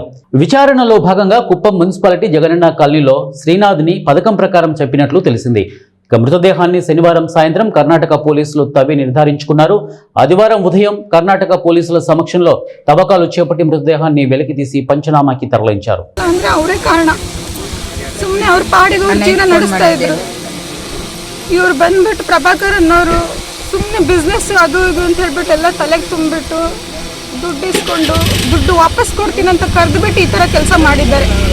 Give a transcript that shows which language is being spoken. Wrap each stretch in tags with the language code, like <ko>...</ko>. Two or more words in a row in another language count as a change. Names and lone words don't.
<te>విచారణలో భాగంగా కుప్పం మున్సిపాలిటీ జగనన్న కాలనీలో శ్రీనాథ్ని పథకం ప్రకారం చెప్పినట్లు తెలిసింది. మృతదేహాన్ని శనివారం సాయంత్రం కర్ణాటక పోలీసులు తవ్వి నిర్ధారించుకున్నారు. ఆదివారం ఉదయం కర్ణాటక పోలీసుల సమక్షంలో తవ్వకాలు చేపట్టి మృతదేహాన్ని వెలికి తీసి పంచనామాకి తరలించారు.</te> <kn>ಇವ್ರು ಬಂದ್ಬಿಟ್ಟು ಪ್ರಭಾಕರ್ ಅನ್ನೋರು ಸುಮ್ಮನೆ ಬಿಸ್ನೆಸ್ ಅದು ಇದು ಅಂತ ಹೇಳ್ಬಿಟ್ಟು ಎಲ್ಲ ತಲೆಗೆ ತುಂಬಿಬಿಟ್ಟು ದುಡ್ಡು ಇಸ್ಕೊಂಡು ದುಡ್ಡು ವಾಪಸ್ ಕೊಡ್ತೀನಿ ಅಂತ ಕರೆದುಬಿಟ್ಟು ಈ ಥರ ಕೆಲಸ ಮಾಡಿದ್ದಾರೆ.</kn>